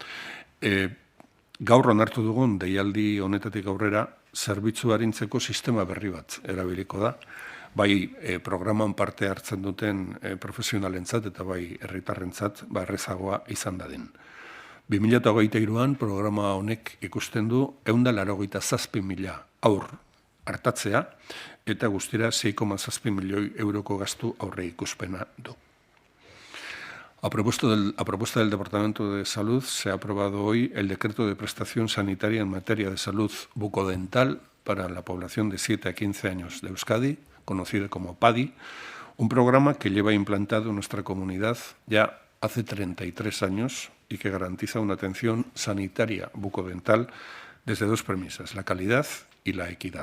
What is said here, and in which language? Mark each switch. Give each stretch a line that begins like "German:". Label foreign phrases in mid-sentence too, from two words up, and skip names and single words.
Basque: Gaur onartu dugun deialdi honetatik aurrera, zerbitzu arintzeko sistema berri bat erabiliko da, bai programan parte hartzen duten profesionalentzat eta bai herritarrentzat errazagoa izan dadin. 2023an programa honek ikusten du 187.000 haur artatzea eta guztira 6,7 milioi euroko gastu aurre ikuspena du.
Spanish: A propuesta del Departamento de Salud, se ha aprobado hoy el Decreto de Prestación Sanitaria en materia de salud bucodental para la población de 7 a 15 años de Euskadi, conocido como PADI, un programa que lleva implantado en nuestra comunidad ya hace 33 años y que garantiza una atención sanitaria bucodental desde 2 premisas, la calidad y la equidad.